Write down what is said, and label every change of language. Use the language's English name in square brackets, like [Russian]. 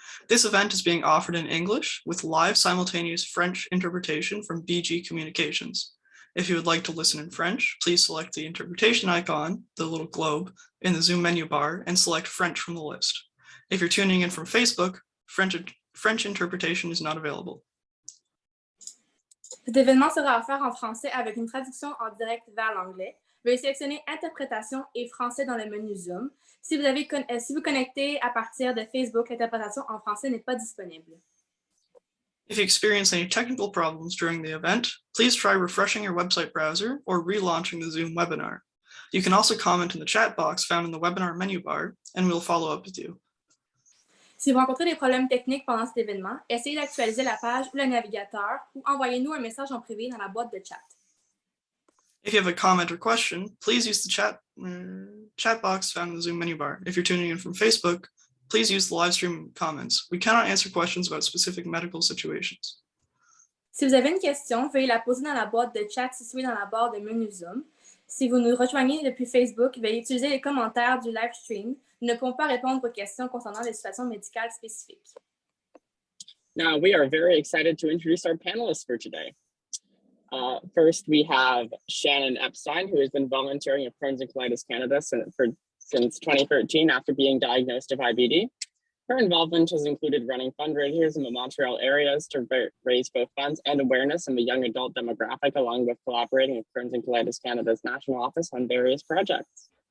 [English] This event is being offered in English with live simultaneous French interpretation from BG Communications. If you would like to listen in French, please select the interpretation icon, the little globe, in the Zoom menu bar and select French from the list. If you're tuning in from Facebook, French interpretation is not available. [French] Cet événement sera offert en français avec une traduction en direct vers l'anglais. Veuillez sélectionner Interprétation et Français dans le menu Zoom. Si vous connectez à partir de Facebook, l'interprétation en français n'est pas disponible. [English] If you experience any technical problems during the event, please try refreshing your website browser or relaunching the Zoom webinar. You can also comment in the chat box found in the webinar menu bar, and we'll follow up with you. [French] Si vous rencontrez des problèmes techniques pendant cet événement, essayez d'actualiser la page ou le navigateur ou envoyez-nous un message en privé dans la boîte de chat. [English] If you have a comment or question, please use the chat box found in the Zoom menu bar. If you're tuning in from Facebook, please use the live stream comments. We cannot answer questions about specific medical situations. [French] Si vous avez une question, veuillez la poser dans la boîte de chat située dans la barre de menu Zoom. Si vous nous rejoignez depuis Facebook, veuillez utiliser les commentaires du live stream. Nous ne pouvons pas répondre aux questions concernant les situations médicales spécifiques. [English] Now, we are very excited to introduce our panelists for today. First, we have Shannon Epstein, who has been volunteering at Crohn's and Colitis Canada since 2013 after being diagnosed with IBD. Her involvement has included running fundraisers in the Montreal areas to raise both funds and awareness in the young adult demographic, along with collaborating with Crohn's and Colitis Canada's national office on various projects.